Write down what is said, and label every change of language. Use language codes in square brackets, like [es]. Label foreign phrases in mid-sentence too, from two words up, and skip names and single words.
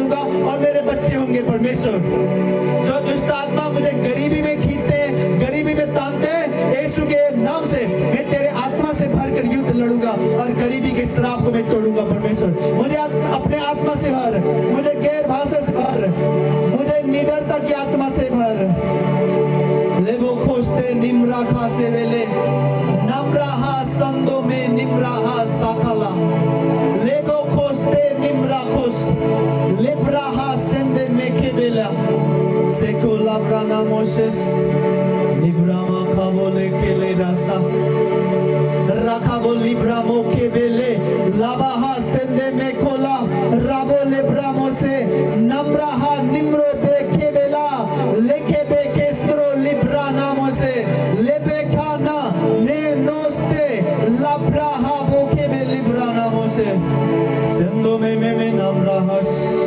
[hi] और मेरे बच्चे होंगे परमेश्वर। जो दुष्ट आत्मा मुझे गरीबी में खींचते हैं, गरीबी में तानते हैं, यीशु के नाम से मैं तेरे आत्मा से भरकर युद्ध लड़ूंगा और गरीबी के श्राप को मैं तोड़ूंगा परमेश्वर। मुझे अपने आत्मा से भर, मुझे गैर भाषा से भर, मुझे निडरता की आत्मा से भर। लेबो खोजते निम्रा खासे वेले नम्राहा संदो में निम्राहा साखला लेबो खोजते निम्रा खोस लेब्राहा सेंदे में केबेला सेको लाब्राना मोसेस लिब्रामा खाबोले केले रासा राखाबो लिब्रामो केबेले लाबाहा सेंदे में कोला राबो लेब्रामो से नम्राहा निम्रो बे केबेला लेके बे केस्त्रो लिब्रा नामो से लेबे खाना ने नोस्ते लाब्राहा बोके बे लिब्रा नामो से सेंदो में नम्राहस